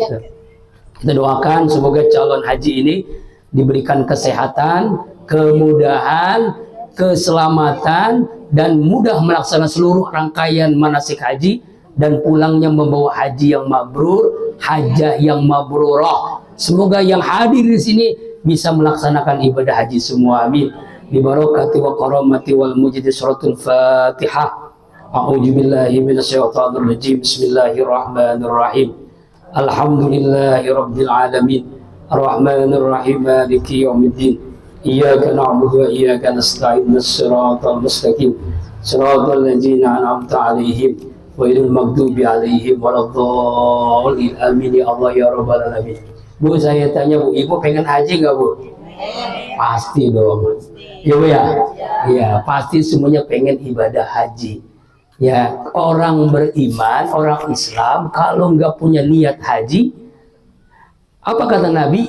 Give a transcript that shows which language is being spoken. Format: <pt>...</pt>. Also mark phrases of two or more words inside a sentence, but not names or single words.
<id>Kita doakan semoga calon haji ini diberikan kesehatan, kemudahan, keselamatan, dan mudah melaksanakan seluruh rangkaian manasik haji dan pulangnya membawa haji yang mabrur, hajah yang mabrurah. Semoga yang hadir di sini bisa melaksanakan ibadah haji semua. Amin.</id> <ar>ببركة وكرامة والمجيد سورة الفاتحة. أعوذ بالله من الشيطان الرجيم. بسم الله الرحمن الرحيم. الحمد لله رب العالمين. الرحمن الرحيم مالك يوم الدين. إياك نعبد وإياك نستعين. صراط المستقيم. صراط الذين أنعمت عليهم غير المغضوب عليهم ولا الضالين. آمين يا الله يا رب العالمين.</ar> <id>Bu, saya tanya Bu, Ibu pengen haji nggak Bu? Pasti dong. Ya Bu ya, ya pasti semuanya pengen ibadah haji. Ya orang beriman, orang Islam kalau nggak punya niat haji, apa kata Nabi?</id>